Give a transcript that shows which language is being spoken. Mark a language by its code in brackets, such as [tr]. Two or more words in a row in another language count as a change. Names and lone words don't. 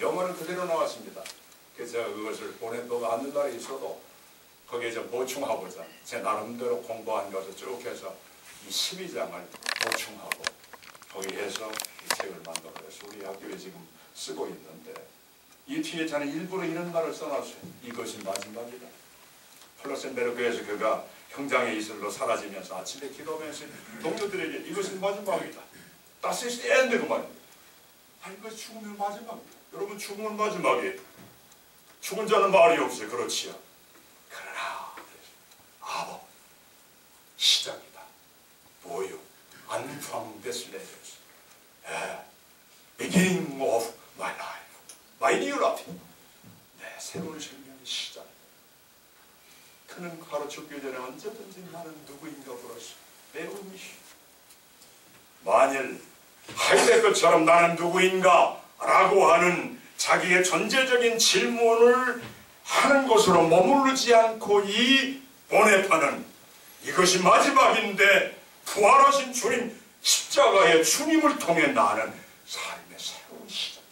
[ko] 영어는 그대로 나왔습니다. 그래서 제가 그것을 보네퍼가 하늘나라에 있어도 거기에 좀 보충하고자 제 나름대로 공부한 것을 쭉 해서 이 12장을 보충하고 거기에서 이 책을 만들어서 우리 학교에 지금 쓰고 있는데, 이 뒤에 저는 일부러 이런 말을 써놨어요. 이것이 마지막이다. 플러센베르크에서 그가 형장의 이슬로 사라지면서 아침에 기도하면서 동료들에게 이것이 마지막이다. [de] Das ist die Ende [ko] 그 말입니다. 아니, 이거 죽으면 마지막이다. 여러분, 죽으면 마지막이에요. 죽은 자는 말이 없어요. 그렇지요. 그러나 아버, 시작이다. 뭐요? [de] Anfang des Lebens. [en] Beginning of my life. My new life. [ko] 내 새로운 생명의 시작. 그는 바로 죽기 전에 언제든지 나는 누구인가 물었어. 매우 만일 하이데거처럼 나는 누구인가 라고 하는 자기의 전제적인 질문을 하는 것으로 머무르지 않고, 이 보네퍼는 이것이 마지막인데 부활하신 주님 십자가의 주님을 통해 나는 삶의 새로운 시작이다.